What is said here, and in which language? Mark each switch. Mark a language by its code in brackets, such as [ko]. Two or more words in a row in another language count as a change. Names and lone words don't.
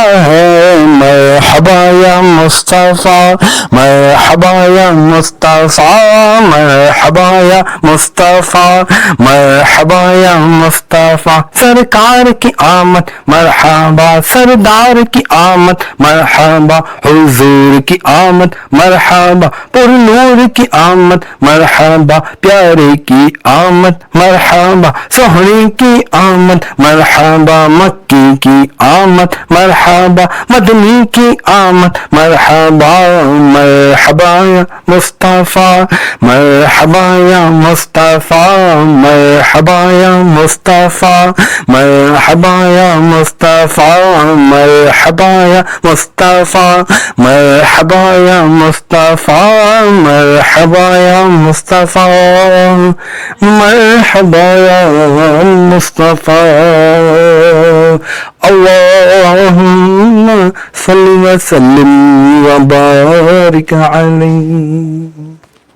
[ar] ہے مرحبا یا مصطفیٰ مرحبا یا مصطفیٰ مرحبا یا مصطفیٰ مرحبا یا مصطفیٰ [ur] سرکار کی آمد مرحبا سردار کی آمد مرحبا حضور کی آمد مرحبا پر نور کی آمد مرحبا پیارے کی آمد مرحبا سہنے کی آمد مرحبا مکی کی آمد مرحبا مدنی کی آمد مرحبا [ar] مرحبا یا مصطفیٰ مرحبا یا مصطفیٰ مرحبا یا مصطفیٰ مرحبا یا مصطفیٰ مرحبا یا مصطفیٰ مرحبا یا مصطفیٰ مرحبا یا مصطفیٰ مرحبا یا مصطفیٰ اللہم صل وسلم وبارک علیہ.